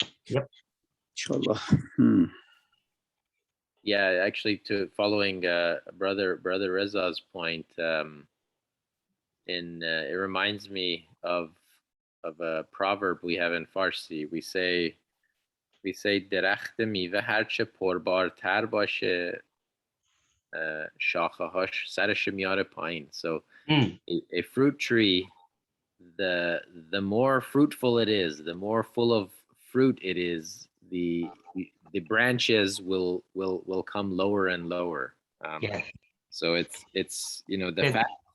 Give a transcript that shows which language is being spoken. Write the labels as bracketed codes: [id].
[en] Inshallah. Yeah, actually, to following brother Reza's point, it reminds me of a proverb we have in Farsi. [fa] We say درخت میوه هرچه پربارتر باشه شاخه هاش سرش میاره پایین. [en] So a fruit tree, the more fruitful it is, the more full of fruit it is, the branches will come lower and lower. Yes. So it's the fact.